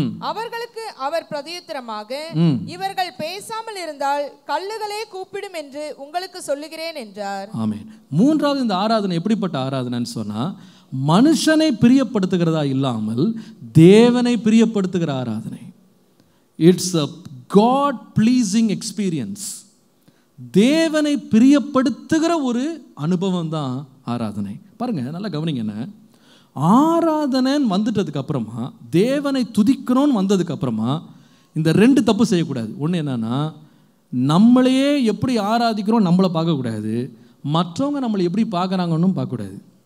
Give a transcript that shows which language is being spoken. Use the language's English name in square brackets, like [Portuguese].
[Tamil] அவர்களுக்கு அவர் பிரதியுத்தரமாக, இவர்கள் பேசாமல் இருந்தால் கல்லுகளே கூப்பிடும் என்று உங்களுக்கு சொல்லுகிறேன் என்றார். ஆமென். மூன்றாவது, இந்த ஆராதனை எப்படிப்பட்ட ஆராதனைன்னு சொன்னா மனுஷனை பிரியப்படுத்துகிறதா இல்லாமல் தேவனை பிரியப்படுத்துகிற ஆராதனை. [English] It's a God pleasing experience. [Tamil] தேவனை பிரியப்படுத்துகிற ஒரு அனுபவம் தான் ஆராதனை. பாருங்க, நல்லா கவனிங்க. என்ன ஆராதனைன்னு வந்துட்டதுக்கு அப்புறமா, தேவனை துதிக்கணும்னு வந்ததுக்கு அப்புறமா இந்த ரெண்டு தப்பு செய்யக்கூடாது. ஒன்று என்னன்னா, நம்மளையே எப்படி ஆராதிக்கிறோம் நம்மளை பார்க்கக்கூடாது, மற்றவங்க நம்மளை எப்படி பார்க்குறாங்கன்னு பார்க்கக்கூடாது.